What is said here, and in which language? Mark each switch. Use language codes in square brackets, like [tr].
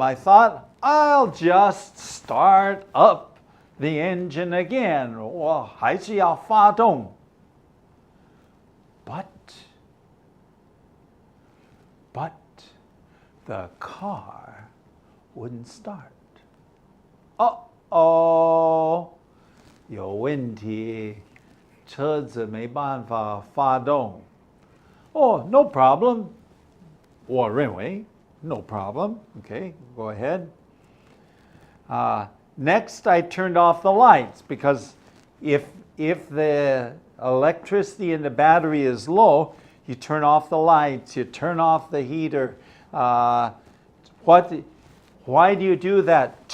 [en] I thought, I'll just start up the engine again. [zh] 我还是要发动 [en] But the car wouldn't start. Uh-oh. [zh] 有问题车子没办法发动 [en] Oh, no problem. [zh] 我认为 [en] no problem. Okay, go ahead. Next, I turned off the lights because if the electricity in the battery is low, you turn off the lights, you turn off the heater. Why do you do that?